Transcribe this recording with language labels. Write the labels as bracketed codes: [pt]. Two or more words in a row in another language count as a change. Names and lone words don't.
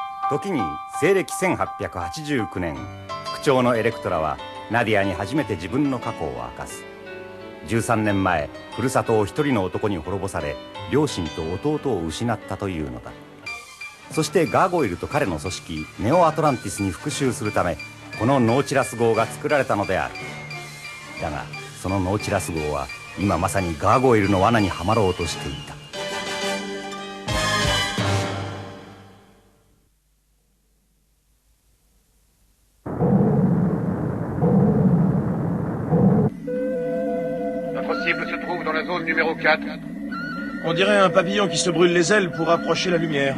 [ja] 時に西暦1889年、副長のエレクトラはナディアに初めて自分の過去を明かす。13年前、ふるさとを一人の男に滅ぼされ、両親と弟を失ったというのだ。そしてガーゴイルと彼の組織ネオアトランティスに復讐するため、このノーチラス号が作られたのである。だがそのノーチラス号は今まさにガーゴイルの罠にはまろうとしていた。 [fr] Notre cible se trouve dans la zone numéro 4. On dirait un papillon qui se brûle les ailes pour approcher la lumière.